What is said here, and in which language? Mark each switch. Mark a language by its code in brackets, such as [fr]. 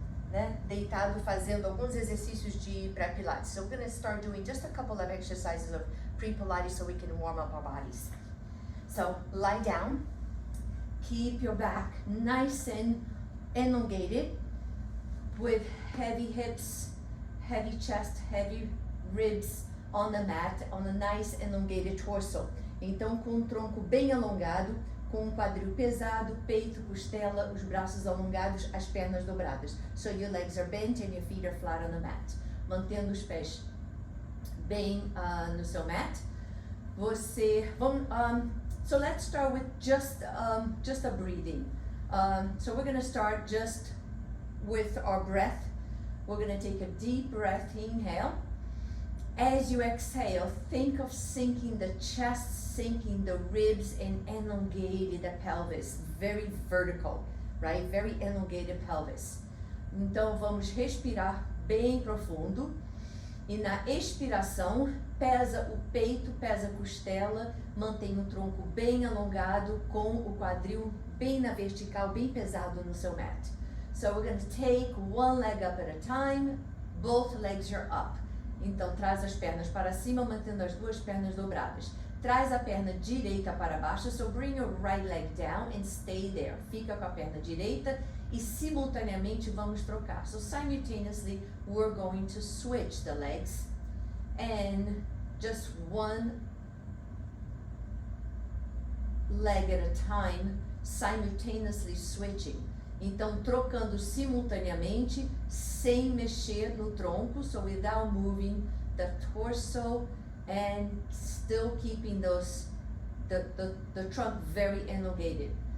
[pt] né, deitado fazendo alguns exercícios de pré-pilates. [en] So we're going to start doing just a couple of exercises of pre-pilates so we can warm up our bodies. So lie down, keep your back nice and elongated with heavy hips, heavy chest, heavy ribs on the mat, on a nice elongated torso. [pt] Então com o tronco bem alongado, com o quadril pesado, peito, costela, os braços alongados, as pernas dobradas. [en] So your legs are bent and your feet are flat on the mat. [pt] Mantendo os pés bem no seu mat. [en] So let's start with just a breathing. So we're going to start just with our breath. We're going to take a deep breath, inhale. As you exhale, think of sinking the chest, sinking the ribs, and elongating the pelvis. Very vertical, right? Very elongated pelvis. [pt] Então vamos respirar bem profundo. E na expiração, pesa o peito, pesa a costela, mantém o tronco bem alongado, com o quadril bem na vertical, bem pesado no seu mat. [en] So we're going to take one leg up at a time, both legs are up. [pt] Então traz as pernas para cima, mantendo as duas pernas dobradas. Traz a perna direita para baixo, [en] so bring your right leg down and stay there. [pt] Fica com a perna direita e simultaneamente vamos trocar. [en] So simultaneously we're going to switch the legs and just one leg at a time, simultaneously switching. [pt] Então trocando simultaneamente, sem mexer no tronco, [en] so without moving the torso and still keeping the trunk very elongated.